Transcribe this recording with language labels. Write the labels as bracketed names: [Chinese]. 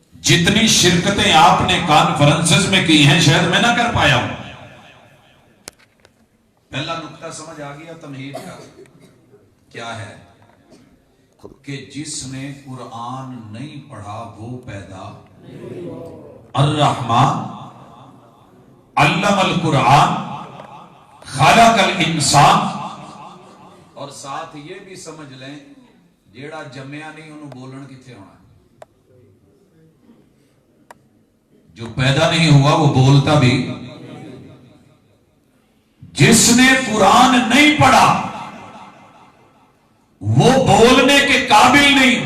[Urdu] جتنی شرکتیں آپ نے کانفرنسز میں کی ہیں شاید میں نہ کر پایا ہوں. پہلا نقطہ سمجھ آ گیا تمہید کا کیا ہے کہ جس نے قرآن نہیں پڑھا وہ پیدا. [Arabic] الرحمن علم القرآن خلق الانسان. [Punjabi] اور ساتھ یہ بھی سمجھ لیں جیڑا جمیا نہیں انہوں بولن کتھے ہونا. [Urdu] جو پیدا نہیں ہوا وہ بولتا بھی. جس نے قرآن نہیں پڑھا وہ بولنے کے قابل نہیں.